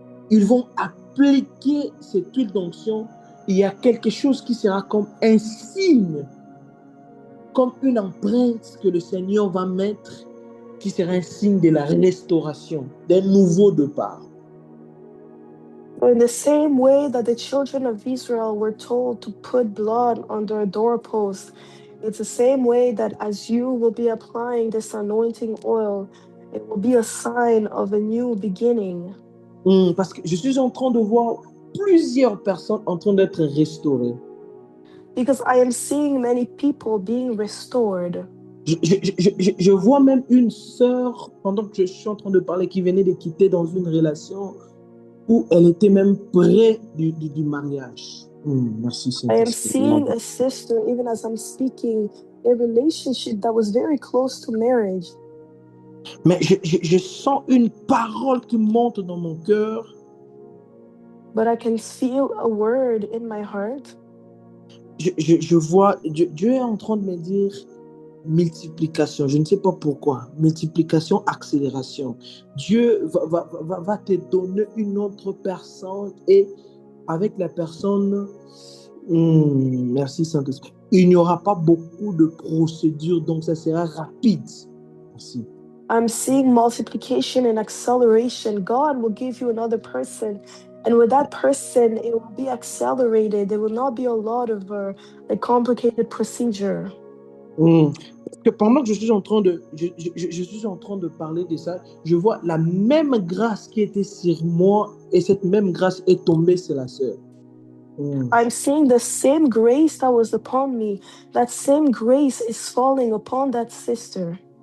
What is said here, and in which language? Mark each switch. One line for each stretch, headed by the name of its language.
French: ils vont appliquer cette huile d'onction, il y a quelque chose qui sera comme un signe, comme une empreinte que le Seigneur va mettre, qui sera un signe de la restauration, d'un nouveau départ.
English: In the same way that the children of Israel were told to put blood on their doorpost, it's the same way that as you will be applying this anointing oil, it will be a sign of a new beginning.
French: Parce que je suis en train de voir plusieurs personnes en train d'être restaurées.
English: Because I am seeing many people being restored.
French: Je vois même une sœur, pendant que je suis en train de parler, qui venait de quitter dans une relation où elle était même près du mariage. Merci,
English: I am seeing a sister, even as I'm speaking, a relationship that was very close to marriage.
French: Mais je sens une parole qui monte dans mon cœur.
English: But I can feel a word in my heart.
French: Je vois, Dieu est en train de me dire multiplication. Je ne sais pas pourquoi. Multiplication, accélération. Dieu va te donner une autre personne et avec la personne, merci Saint-Esprit, il n'y aura pas beaucoup de procédures, donc ça sera rapide. Merci.
English: I'm seeing multiplication and acceleration. God will give you another person. And with that person, it will be accelerated. There will not be a lot of a complicated procedure.
French: Parce que pendant que je suis en train de parler de ça, je vois la même grâce qui était sur moi et cette même grâce est tombée sur la sœur.
English: I'm seeing the same grace that was upon me. That same grace is falling upon that sister.